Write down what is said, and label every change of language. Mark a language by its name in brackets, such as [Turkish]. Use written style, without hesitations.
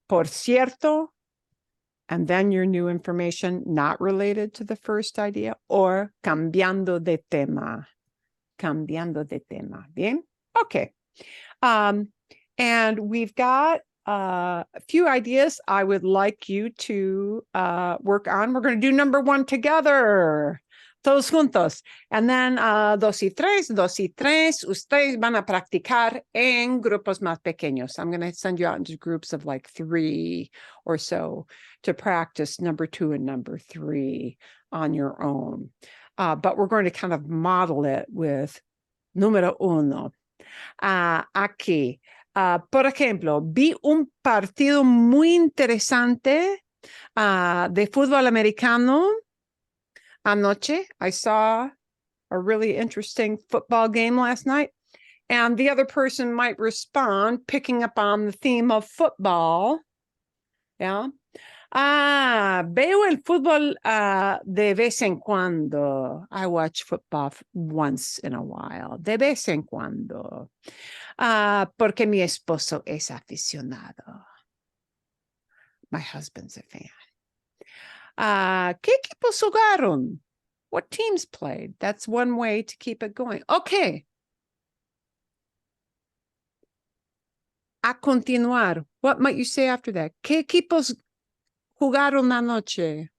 [Spanish] Por cierto, [English] and then your new information not related to the first idea, or [Spanish] cambiando de tema. Cambiando de tema. Bien? Okay. [English] And we've got a few ideas I would like you to work on. We're going to do number 1 together, [Spanish] todos juntos. [English] And then [Spanish] 2 y 3, ustedes van a practicar en grupos más pequeños. [English] I'm going to send you out into groups of like 3 or so to practice number 2 and number 3 on your own. But we're going to kind of model it with número 1. [Spanish] Aquí. Por ejemplo, vi un partido muy interesante de fútbol americano anoche. [English] I saw a really interesting football game last night. And the other person might respond, picking up on the theme of football. Yeah. [Spanish] Veo el fútbol de vez en cuando. [English] I watch football once in a while. [Spanish] De vez en cuando. Porque mi esposo es aficionado. [English] My husband's a fan. [Spanish] ¿Qué equipos jugaron? [English] What teams played? That's one way to keep it going. Okay. [Spanish] A continuar. [English] What might you say after that? [Spanish] ¿Qué equipos jugaron anoche?